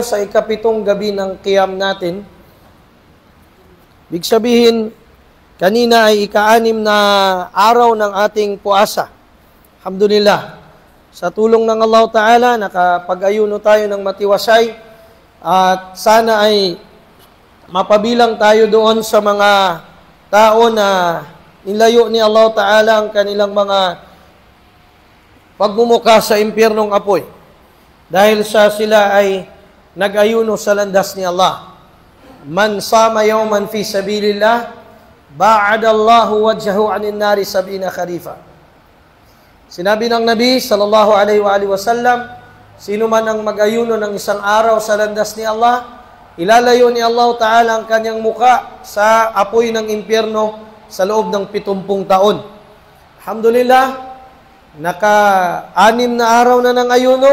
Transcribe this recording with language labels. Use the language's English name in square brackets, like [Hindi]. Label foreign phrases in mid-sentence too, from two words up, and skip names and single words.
[Filipino] sa ikapitong gabi ng qiyam natin. Ibig sabihin, kanina ay ika-6 na araw ng ating puasa. Alhamdulillah. Sa tulong ng Allah Ta'ala, nakapag-ayuno tayo ng matiwasay at sana ay mapabilang tayo doon sa mga tao na nilayo ni Allah Ta'ala ang kanilang mga pagmumuka sa impyernong apoy. Dahil sila ay nag-ayuno sa landas ni Allah. [Arabic] من صام يوما في سبيل الله باعد الله وجهه عن النار 70 خريفا. [Filipino] Sinabi ng Nabi [Arabic] صلى الله عليه وسلم, [Filipino] sino man ang mag-ayuno ng isang araw sa landas ni Allah, ilalayo ni Allah Ta'ala ang kanyang muka sa apoy ng impyerno sa loob ng 70 taon. Alhamdulillah, naka-6 na araw na ng ayuno.